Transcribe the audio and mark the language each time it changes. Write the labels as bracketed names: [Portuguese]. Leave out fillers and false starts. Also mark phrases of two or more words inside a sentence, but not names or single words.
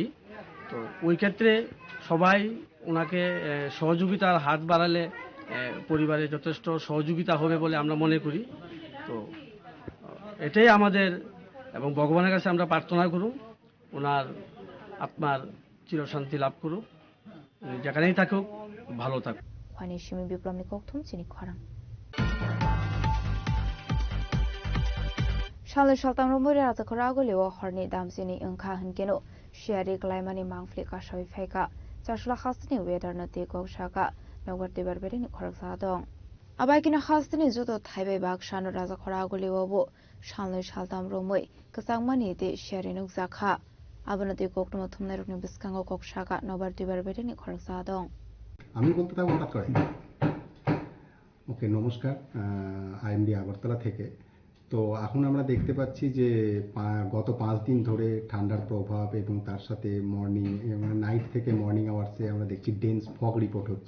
[Bangla] তো ওই ক্ষেত্রে সবাই ওনাকে সহযোগিতার হাত বাড়ালে পরিবারে যথেষ্ট সহযোগিতা হবে বলে আমরা মনে করি। তো এটাই আমাদের এবং ভগবানের কাছে আমরা প্রার্থনা করুন ওনার আত্মার চিরশান্তি লাভ করুক, যেখানেই থাকুক ভালো থাকুক। [Kok Borok] Khwaini shimi biplom ni kok thum chini khorang. Shalai shaltam romori rajakora agoliwo horni damsini engkha hinkeno shiari glaimani mangfli ka shoi phaika chashla khastini weather na te kok shaka nogbar tibar beri ni khoraksa dong abaikina khastini joto thaibe bak shanu rajakora agoliwo bo shalai shaltam romoi kasangmani te shiari nukjakha abonati koktumo thumnai rokni biskango kok shaka nogbar tibar beri ni khoraksa dong [Bangla] আমি বলতে থাকবো হঠাৎ করে। ওকে, নমস্কার, আইএমডি আগরতলা থেকে। তো এখন আমরা দেখতে পাচ্ছি যে গত 5 দিন ধরে ঠান্ডার প্রভাব এবং তার সাথে নাইট থেকে [English] morning hours [Bangla] আমরা দেখছি [English] dense fog report [Bangla] হচ্ছে।